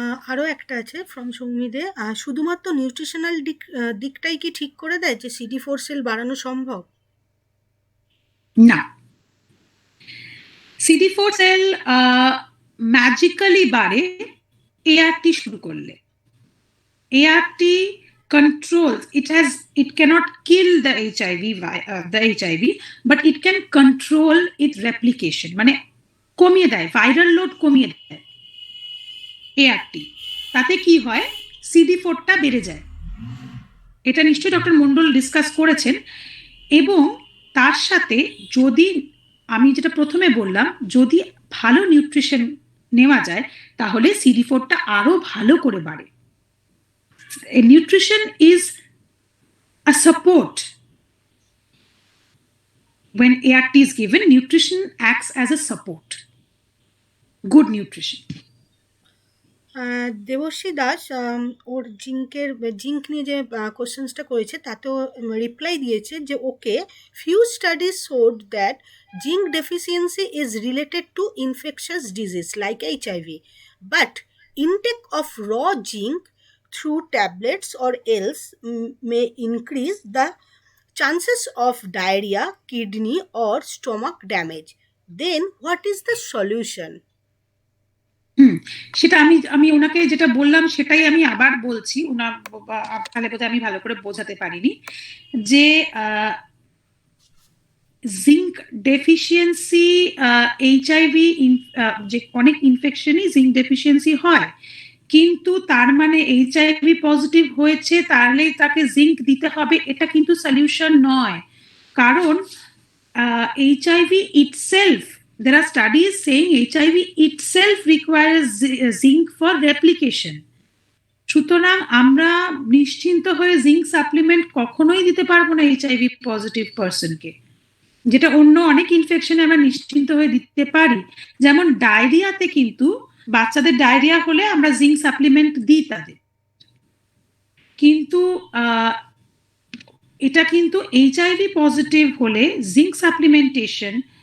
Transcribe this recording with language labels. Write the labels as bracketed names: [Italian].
[Bangla] আরও একটা আছে ফ্রম সৌমিদে, শুধুমাত্র নিউট্রিশনাল দিকটাই কি ঠিক করে দেয় যে CD4 সেল বাড়ানো সম্ভব? না, CD4 সেল ম্যাজিক্যালি বাড়ে এআরটি শুরু করলে। [English] ART controls, it cannot kill the HIV, but it can control its replication, [Bangla] মানে কমিয়ে দেয়, ভাইরাল লোড কমিয়ে দেয় এআরটি। তাতে কি হয়, CD4টা বেড়ে যায়। এটা নিশ্চয়ই ডক্টর মন্ডল ডিসকাস করেছেন। এবং তার সাথে যদি আমি যেটা প্রথমে বললাম, যদি ভালো নিউট্রিশন নেওয়া যায় তাহলে CD4টা আরো ভালো করে বাড়ে। [English] Nutrition is a support. When ART is given, nutrition acts as a support. Good nutrition. [Bangla] Debashree Das or zinc নিয়ে যে কোশ্চেন্সটা করেছে তাতেও রিপ্লাই দিয়েছে যে ওকে, [English] Few studies showed that zinc deficiency is related to infectious disease like HIV, but intake of raw zinc through tablets or else may increase the chances of diarrhea, kidney or stomach damage. Then what is the solution? [Bangla] সেটা আমি ওনাকে যেটা বললাম সেটাই আমি আবার বলছি, তাহলে বোধহয় আমি ভালো করে বোঝাতে পারিনি, যে জিঙ্ক ডেফিসিয়েন্সি এইচআইভি যে অনেক ইনফেকশনই জিঙ্ক ডেফিসিয়েন্সি হয়, কিন্তু তার মানে এইচআইভি পজিটিভ হয়েছে তাহলেই তাকে জিঙ্ক দিতে হবে, এটা কিন্তু সলিউশন নয়। [English] কারণ HIV itself, there are studies saying HIV itself requires zinc for replication. [Bangla] সুতরাং আমরা নিশ্চিন্ত হয়ে জিঙ্ক সাপ্লিমেন্ট কখনোই দিতে পারবো না এইচআইভি পজিটিভ পার্সনকে, যেটা অন্য অনেক ইনফেকশনে আমরা নিশ্চিন্ত হয়ে দিতে পারি। যেমন ডায়রিয়াতে, কিন্তু বাচ্চাদের ডায়রিয়া হলে আমরা জিঙ্ক সাপ্লিমেন্ট দিই তাদের, কিন্তু এটা কিন্তু এইচআইভি পজিটিভ হলে জিঙ্ক সাপ্লিমেন্টেশন